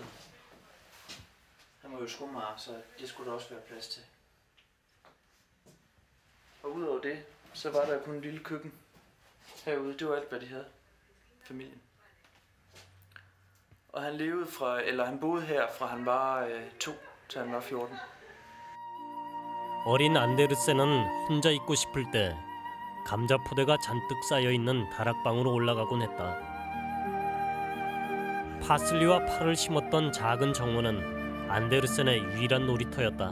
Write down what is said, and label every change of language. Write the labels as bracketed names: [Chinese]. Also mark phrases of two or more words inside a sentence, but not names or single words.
[Danish] Han var jo skomager, så det skulle der også være plads til. Og udover det, så var der kun en lille køkken herude. Det var alt, hvad de havde. Familien. Og han boede her fra han var 2 til han var 14. [Korean] 어린 안데르센은 혼자 있고 싶을 때 감자 포대가 잔뜩 쌓여 있는 다락방으로 올라가곤 했다. 파슬리와 파를 심었던 작은 정원은 안데르센의 유일한 놀이터였다.